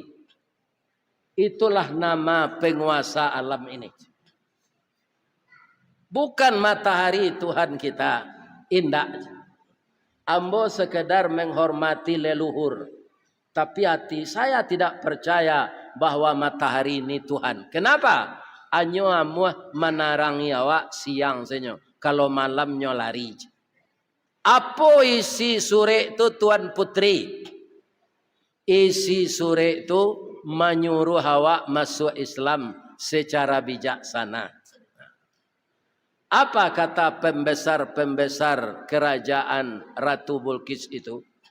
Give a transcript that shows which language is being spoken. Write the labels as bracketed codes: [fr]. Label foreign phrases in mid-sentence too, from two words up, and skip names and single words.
[id] Itulah nama penguasa alam ini. Bukan matahari Tuhan kita. Indah. Ambo sekedar menghormati leluhur. Tapi hati saya tidak percaya bahwa matahari ini Tuhan. Kenapa? [min] Anyo amuah menarangi awak siang senyo. [id] Kalau malamnya lari. Apa isi surat itu Tuan Putri? Isi surat itu menyuruh awak masuk Islam secara bijaksana. Apa kata pembesar-pembesar kerajaan Ratu Bilqis itu?